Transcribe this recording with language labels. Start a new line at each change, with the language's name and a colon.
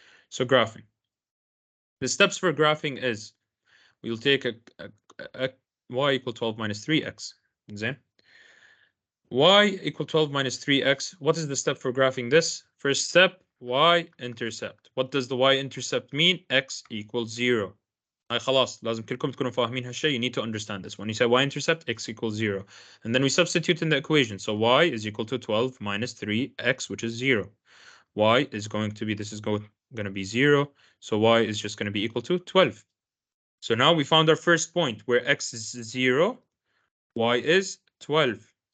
English: So graphing. The steps for graphing is we'll take a y equal 12 minus 3x. Then y equal 12 minus 3x. What is the step for graphing this? First step, y-intercept. What does the y-intercept mean? X equals 0.
Arabic: هاي خلاص لازم كلكم تكونوا فاهمين هالشيء.
English: You need to understand this. When you say y-intercept, x equals 0. And then we substitute in the equation. So y is equal to 12 minus 3x, which is 0. Y is going to be, this is going to be 0. So y is just going to be equal to 12. So now we found our first point where x is 0, y is 12.